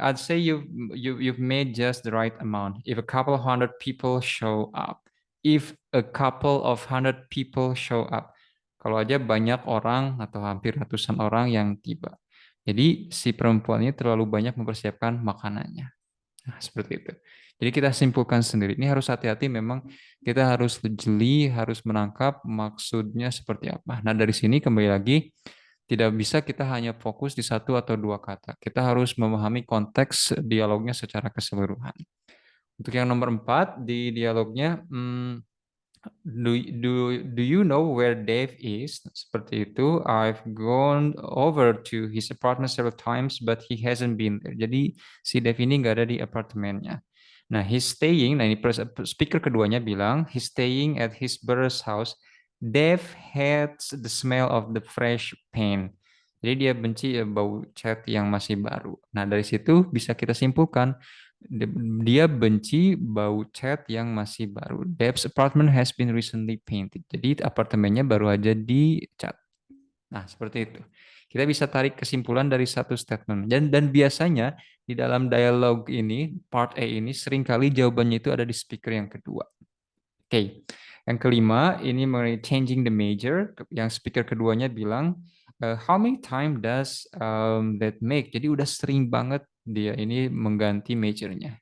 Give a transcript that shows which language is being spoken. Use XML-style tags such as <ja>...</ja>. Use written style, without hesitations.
<en>I'd say you've made just the right amount. If a couple of hundred people show up. If a couple of hundred people show up.</en> <id>Kalau aja banyak orang atau hampir ratusan orang yang tiba. Jadi si perempuan ini terlalu banyak mempersiapkan makanannya. Nah, seperti itu. Jadi kita simpulkan sendiri. Ini harus hati-hati memang kita harus jeli, harus menangkap maksudnya seperti apa. Nah, dari sini kembali lagi tidak bisa kita hanya fokus di satu atau dua kata. Kita harus memahami konteks dialognya secara keseluruhan. Untuk yang nomor 4 di dialognya,</id> <en>do you know where Dave is?</en> <id>Seperti itu.</id> <en>I've gone over to his apartment several times, but he hasn't been there.</en> <id>Jadi si Dave ini nggak ada di apartemennya.</id> <en>Nah, he's staying.</en> <id>Nah, ini speaker keduanya bilang</id> <en>he's staying at his brother's house. Dave hates the smell of the fresh paint.</en> <id>Jadi dia benci bau cat yang masih baru. Nah, dari situ bisa kita simpulkan dia benci bau cat yang masih baru.</id> <en>Dave's apartment has been recently painted.</en> <id>Jadi apartemennya baru aja dicat. Nah, seperti itu. Kita bisa tarik kesimpulan dari satu statement. Dan biasanya di dalam dialog ini, part A ini, seringkali jawabannya itu ada di speaker yang kedua. Oke. Yang kelima, ini mengenai</id> <en>changing the major.</en> <id>Yang speaker keduanya bilang,</id> <en>how many time does that make?</en> <id>Jadi udah sering banget dia ini mengganti majornya.</id>